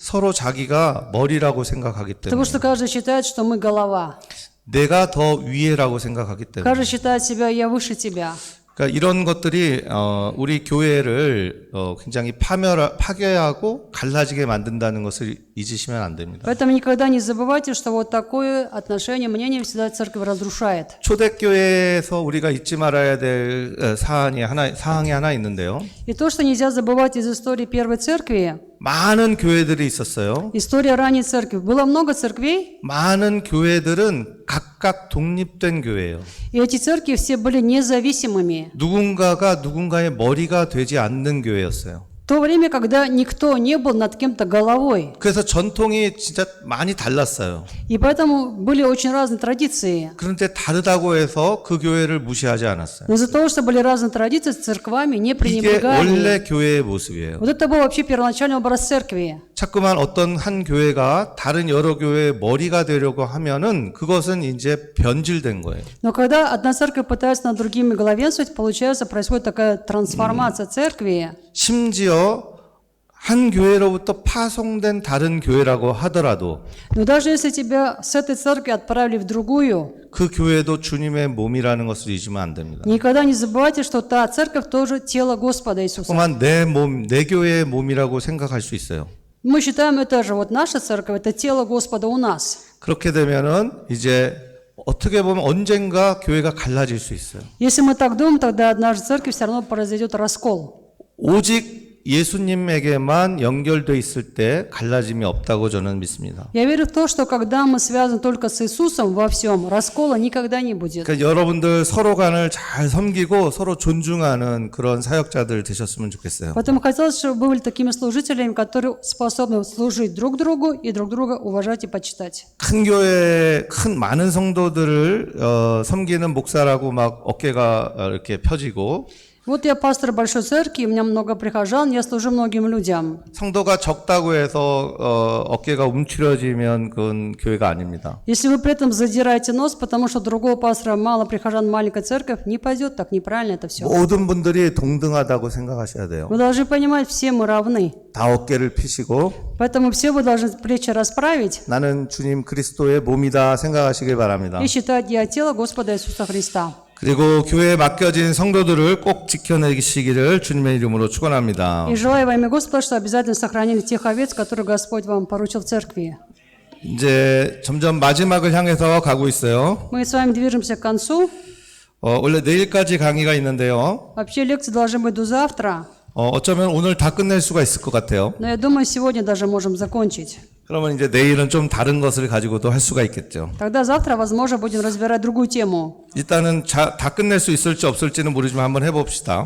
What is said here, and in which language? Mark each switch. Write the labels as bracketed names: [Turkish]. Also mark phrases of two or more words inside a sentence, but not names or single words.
[Korean] 서로 자기가 머리라고 생각하기 때문에. [Russian] Потому что каждый считает, что мы голова. [Korean] 내가 더 위에라고 생각하기 때문에. [Russian] Каждый считает себя, я выше тебя. [Korean] 그러니까 이런 것들이 우리 교회를 굉장히 파괴하고 갈라지게 만든다는 것을 잊으시면 안 됩니다. [Russian] Поэтому никогда не забывайте, что вот такое отношение, мнение всегда церковь разрушает. [Korean] 초대교회에서 우리가 잊지 말아야 될 사항이 하나 있는데요. [Russian] И то, что нельзя забывать из истории Первой Церкви, [Korean] 많은 교회들이 있었어요. [Russian] История ранней церкви. Было много церквей, [Korean] 많은 교회들은 각각 독립된 교회예요. [Russian] и эти церкви все были независимыми. [Korean] 누군가가 누군가의 머리가 되지 않는 교회였어요. [Russian] В то время, когда никто не был над кем-то головой. [Korean] 그래서 전통이 진짜 많이 달랐어요. [Russian] И поэтому были очень разные традиции. [Korean] 그런데 다르다고 해서 그 교회를 무시하지 않았어요. [Russian] Но из-за того, что были разные традиции, с церквами не [Korean] 이게 [Russian] пренебрегали. [Korean] 원래 교회의 모습이에요. [Russian] Вот это был вообще первоначальный образ церкви. [Korean] 자꾸만 어떤 한 교회가 다른 여러 교회의 머리가 되려고 하면은 그것은 이제 변질된 거예요. [Russian] Но когда одна церковь пытается над другими главенствовать, получается, происходит такая трансформация церкви. [Korean] 심지어 한 교회로부터 파송된 다른 교회라고 하더라도 [Russian] Но даже если тебя с этой церкви отправили в другую, [Korean] 그 교회도 주님의 몸이라는 것을 잊으면 안 됩니다. [Russian] никогда не забывайте, что та церковь тоже тело Господа Иисуса. [Korean] 자꾸만 내 몸, 내 교회의 몸이라고 생각할 수 있어요. [Russian] Мы считаем это же, вот наша церковь, это тело Господа у нас. [Korean] 그렇게 되면은 이제 어떻게 보면 언젠가 교회가 갈라질 수 있어요. [Russian] Если мы так думаем, тогда однажды в церкви все равно произойдет раскол. [Korean] 오직 예수님에게만 연결돼 있을 때 갈라짐이 없다고 저는 믿습니다. [Russian] Я верю в то, что когда мы связаны только с Иисусом во всем, раскола никогда не будет. [Korean] 그러니까 여러분들 서로 간을 잘 섬기고 서로 존중하는 그런 사역자들 되셨으면 좋겠어요. [Russian] Поэтому хотелось, чтобы вы были такими служителями, которые способны служить друг другу и друг друга уважать и почитать. [Korean] 큰 교회 큰 많은 성도들을 섬기는 목사라고 막 어깨가 이렇게 펴지고 [Russian] Вот я пастор большой церкви, у меня много прихожан, я служу многим людям. [Korean] 성도가 적다고 해서 어깨가 움츠려지면 그건 교회가 아닙니다. [Russian] Если вы при этом задираете нос, потому что у другого пастора мало прихожан, маленькая церковь, не пойдет так, неправильно это все. [Korean] 모든 분들이 동등하다고 생각하셔야 돼요. [Russian] Вы должны понимать, все мы равны. [Korean] 다 어깨를 피시고 [Russian] Поэтому все вы должны плечи расправить [Korean] 나는 주님 그리스도의 몸이다 생각하시길 바랍니다. [Russian] и считать, я тело Господа Иисуса Христа. [Korean] 그리고 교회에 맡겨진 성도들을 꼭 지켜내시기를 주님의 이름으로 축원합니다. [Russian] И желаю во имя Господа, что обязательно сохранили тех овец, которые Господь вам поручил в церкви. [Korean] 이제 점점 마지막을 향해서 가고 있어요. [Russian] Мы с вами движемся к концу. [Korean] 원래 내일까지 강의가 있는데요. [Russian] Вообще лекции должны быть до завтра, [Korean] 어쩌면 오늘 다 끝낼 수가 있을 것 같아요. [Russian] но я думаю, сегодня даже можем закончить. [Korean] 그러면 이제 내일은 좀 다른 것을 가지고도 할 수가 있겠죠. [Russian] Тогда завтра, возможно, будем разбирать другую тему. [Korean] 일단은 다 끝낼 수 있을지 없을지는 모르지만 한번 해봅시다.